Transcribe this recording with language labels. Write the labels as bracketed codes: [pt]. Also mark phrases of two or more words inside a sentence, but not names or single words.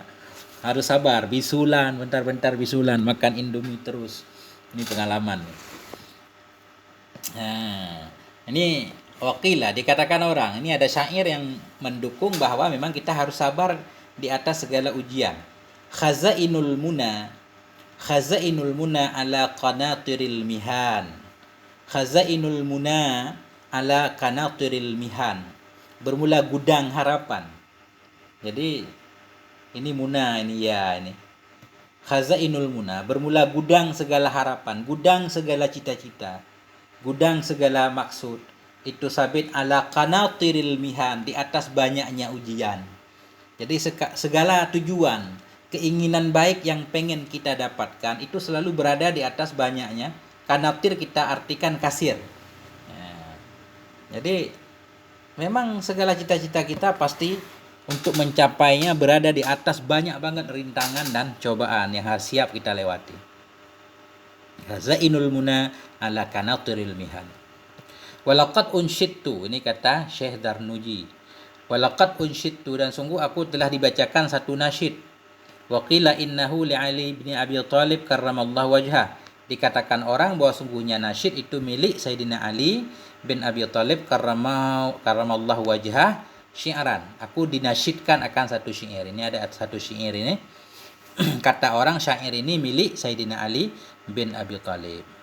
[id] Harus sabar, bisulan, bentar-bentar bisulan, makan indomie terus. Ini pengalaman. Nah, ini wakilah dikatakan orang. Ini ada syair yang mendukung bahwa memang kita harus sabar di atas segala ujian. [ar] خزائن المنى على قناطير المحن. خزائن المنى على قناطير المحن. [id] Bermula gudang harapan. Jadi ini muna, ini ya, ini [ar] خزائن المنى, [id] bermula gudang segala harapan, gudang segala cita-cita, gudang segala maksud. [ar] Itu ثابت على قناطير المحن, [id] di atas banyaknya ujian. Jadi segala tujuan, keinginan baik yang pengen kita dapatkan itu selalu berada di atas banyaknya. Qanatir kita artikan kasir. Jadi memang segala cita-cita kita pasti untuk mencapainya berada di atas banyak banget rintangan dan cobaan yang harus siap kita lewati. [ar] زين المنى على قناطير المحن. ولقد أنشدت, [id] ini kata Syekh Darnuji. [ar] ولقد أنشدت, [id] dan sungguh aku telah dibacakan satu nasyid. [ar] وقيل إنه لعلي بن أبي طالب كرم الله وجهه. [id] Dikatakan orang bahwa sungguhnya nasyid itu milik Sayyidina Ali bin Abi Thalib [ar] كرم الله وجهه شعرا. [id] Aku dinasyidkan akan satu syair. Ini ada satu syair ini. Kata orang syair ini milik Sayyidina Ali bin Abi Thalib.